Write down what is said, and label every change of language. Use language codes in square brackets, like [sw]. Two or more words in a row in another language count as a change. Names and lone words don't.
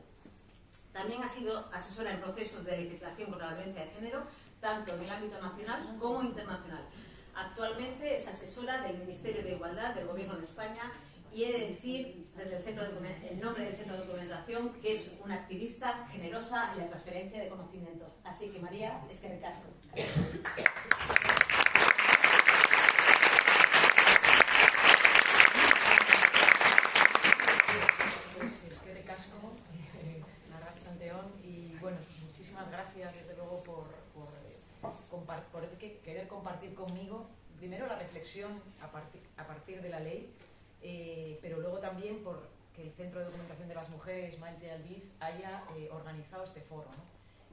[es] También ha sido asesora en procesos de legislación contra la violencia de género, tanto en el ámbito nacional como internacional. Actualmente es asesora del Ministerio de Igualdad del Gobierno de España y he de decir, desde el nombre del Centro de Documentación, que es una activista generosa en la transferencia de conocimientos. Así que, María, [eu] eskerrik asko. Eskerrik asko, Arratsaldeon, [es] y bueno, muchísimas gracias desde luego por querer compartir conmigo primero la reflexión a partir de la ley, pero luego también por que el Centro de Documentación de las Mujeres, Maite Albi, haya organizado este foro, ¿no?